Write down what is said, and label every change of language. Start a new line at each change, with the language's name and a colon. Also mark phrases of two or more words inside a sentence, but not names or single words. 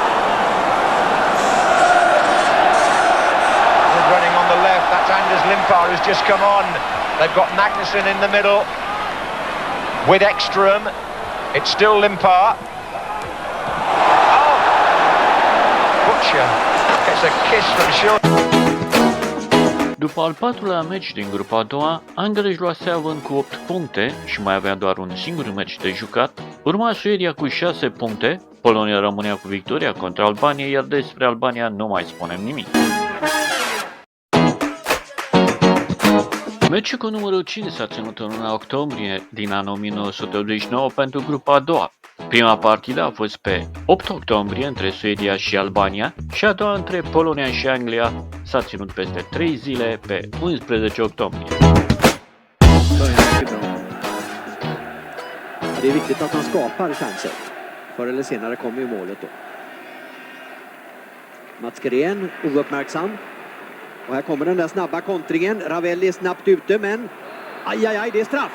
English: Running on the left, that's Anders Limpar who's just come on. They've got Magnuson in the middle with Ekström. It's still Limpar. Oh! Butcher gets a kiss from Shilton.
Romanian: După al 4-lea meci din grupa a doua, Anglia își luase având cu 8 puncte și mai avea doar un singur meci de jucat. Urma Suedia cu 6 puncte, Polonia rămânea cu victoria contra Albaniei, iar despre Albania nu mai spunem nimic. Meciul cu numărul 5 s-a ținut în luna octombrie din anul 1989 pentru grupa a doua. Prima partidă a fost pe 8 octombrie între Suedia și Albania și a doua între Polonia și Anglia s-a ținut peste 3 zile pe 11 octombrie.
Swedish: Det är viktigt att man skapar chanser. Förr eller senare kommer ju målet då. Mats Gren, ouppmärksam. Och här kommer den där snabba kontringen. Ravelli är snabbt ute, men aj, det är straff.